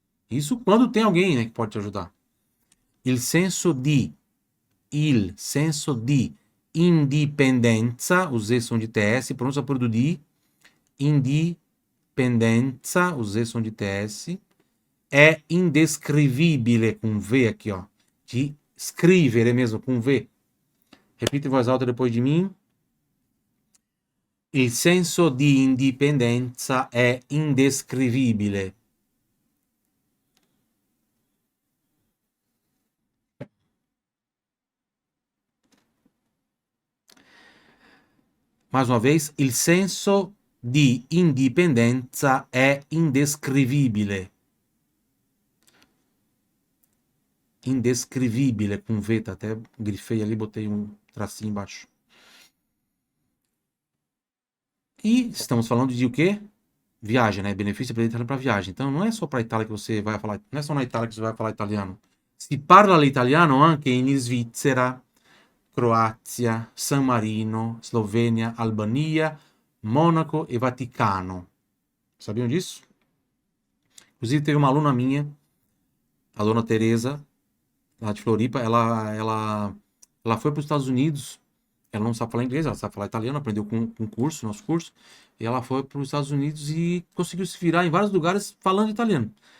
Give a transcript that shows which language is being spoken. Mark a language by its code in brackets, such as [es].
[pt] Isso quando tem alguém, né, que pode te ajudar. [it] Il senso di, il senso di indipendenza, [pt] os Z são de TS, pronúncia por do di, indipendenza, os Z são de TS, é indescrivibile, com V aqui, ó. De scrivere mesmo, com V. Repita em voz alta depois de mim. [it] Il senso di indipendenza è indescrivibile. [pt] Mais uma vez, [it] il senso di indipendenza è indescrivibile. [pt] Indescrivibile, com V, tá? Até grifei ali, botei um tracinho embaixo. E estamos falando de o quê? Viagem, né? Benefício para viagem. Então não é só para Itália que você vai falar, não é só na Itália que você vai falar italiano. [it] Si parla l'italiano anche in Svizzera, Croazia, San Marino, Slovenia, Albania, Mônaco e Vaticano. [pt] Sabiam disso? Inclusive teve uma aluna minha, a dona Teresa, lá de Floripa, ela foi para os Estados Unidos, ela não sabe falar inglês, ela sabe falar italiano, aprendeu com curso, nosso curso, e ela foi para os Estados Unidos e conseguiu se virar em vários lugares falando italiano.